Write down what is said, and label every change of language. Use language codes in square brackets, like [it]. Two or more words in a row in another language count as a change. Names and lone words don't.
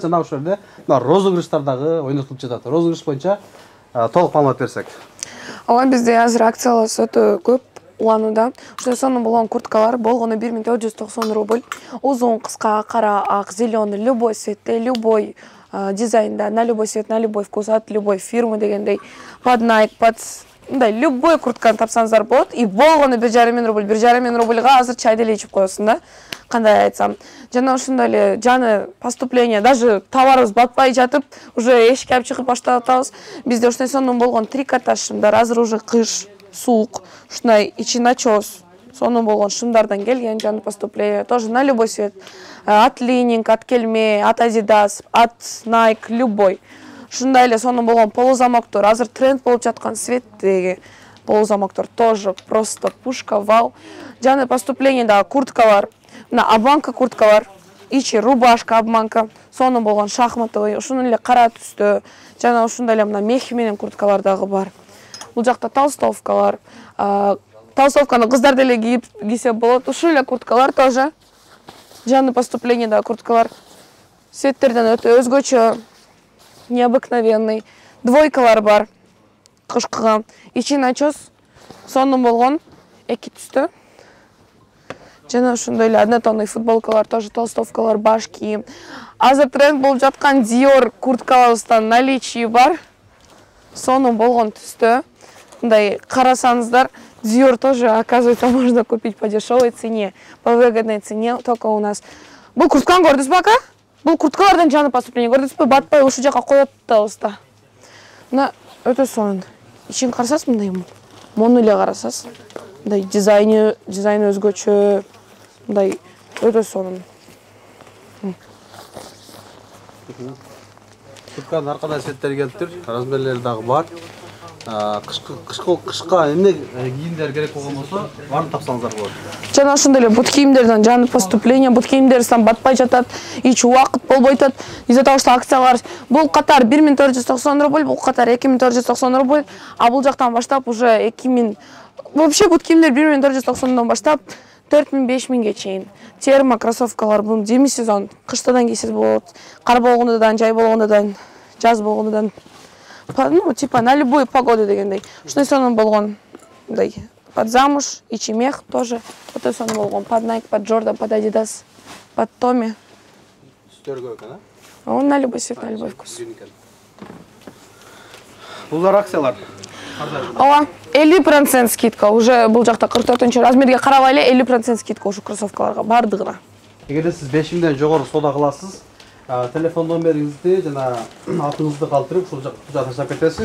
[ky] Жана ошол жерде розыгрыштар дагы ойнотулуп жатат. Розыгрыш боюнча толук маалымат берсек. Ооба, бизде азыр акцияларыбыз өтө көп уланууда. Ушул сонун болгон курткалар болгону 1490 рубль. Узун, кыска, кара, ак, зеленый, любой цветте, любой дизайнда, [ru] на любой цвет, на любой вкус, от любой фирмы дегендей. Под Nike, под любой [ky] куртканы тапсаңыздар болот. И болгону 1,5 рубль. 1,5 рубльга азыр чай деле ичип коесуң да. Кандай айтсам. Жана ушундай эле жаны поступление, даже товарыбыз батпай жатып, уже эшикке алып чыгып баштап атабыз. Бизде ушундай сонун болгон трикотаж шымдар, азыр уже кыш, суук, ушундай ичи начос, сонун болгон шымдардан келген жаны поступление, [ru] тоже на любой цвет. От Лининг, от Келме, от Adidas, от Nike, любой. [ky] Ушундай эле сонун болгон полузамоктор, азыр тренд болуп жаткан цветтеги полузамоктор [ru] тоже просто пушка, [ky] вау. Жаны поступление да курткалар, [ru] на обманка [ky] курткалар, ичи рубашка обманка, сонун болгон шахматовый, ушунун эле кара түстө, жана ушундай эле мына мех менен курткалар дагы бар. Бул жакта толстовкалар, толстовканы кыздар деле кийсе болот. Ушул эле курткалар тоже. Жаны поступление да курткалар. Цветтерден өтө өзгөчө, необыкновенный. Двойкалар бар. Кышкыга. Ичи начос, сонун болгон, эки түстө. Жана ушундай эле однотонный футболкалар, тоже толстовкалар, баш кийим. Азыр тренд болуп жаткан Dior курткаларыбыздан наличие бар. Сонун болгон түстө. Мындай карасаңыздар, [ru] Dior тоже, оказывается, можно купить по дешевой цене, по выгодной цене, только у нас. [ky] Бул куртканы көрдүңүзбү ака? Бул курткалардан жаны поступление көрдүңүзбү? Батпай ушул жака коюп атабыз да. Мына өтө сонун. Ичин карасаңыз мындай мону эле карасаңыз, мындай дизайны өзгөчө, мындай өтө сонун. Куртканын ар кандай цветтери келиптир, размерлери дагы бар. Кышка эмне кийимдер керек болгон болсо, баарын тапсаңыздар болот. Жана ошондой эле бут кийимдерден жаны поступление, бут кийимдерден батпай жатат, эч убакыт болбой жатат. [ru] Из-за того, что [ky] акциялар бул катар 1490 рубль, бул катар 2490 рубль, а бул жактан баштап уже 2000. Вообще бут кийимдер 1490дон баштап 4000-5000ге чейин. Термо кроссовкалар бул деми сезон, кыштадан кийсеңиз болот. Кар болгондон, жай болгондон, жаз болгондон. [ru] Ну, типа на любую погоду дегендей. [ky] Ушундай сонун болгон, мындай [ru] под замуж, [ky] ичи мех тоже өтө сонун болгон. [ru] Под Nike, под Jordan, под Adidas, под Tommy. [ky] Түстөргө экен, [ru] Он на любой цвет, на любой вкус. [ky] Булар акциялар. Ооба, 50% скидка. Уже бул жакта 44-чү размерге карабай эле 50% скидка ушу кроссовкаларга бардыгына. Эгерде сиз 5000ден жогору соода кыласыз, телефон номериңизди жана атыңызды калтырып ушул жакка таштап кетесиз.